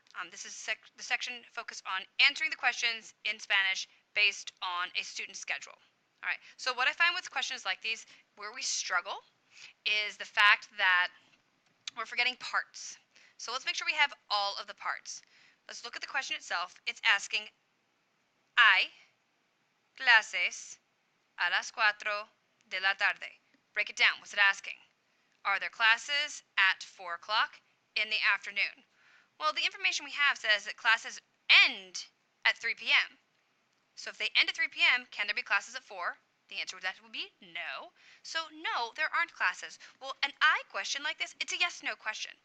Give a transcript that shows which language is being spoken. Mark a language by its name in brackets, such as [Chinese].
[English] This is the section focused on answering the questions in Spanish based on a student schedule. Alright, so what I find with questions like these, where we struggle, is the fact that we're forgetting parts. So let's make sure we have all of the parts. Let's look at the question itself. It's asking, [Spanish] ¿hay clases a las 4 de la tarde? [English] Break it down. What's it asking? Are there classes at 4 o'clock in the afternoon? Well, the information we have says that classes end at 3 p.m. So if they end at 3 p.m., can there be classes at 4? The answer to that would be no. So no, there aren't classes. Well, an I question like this, it's a yes-no question.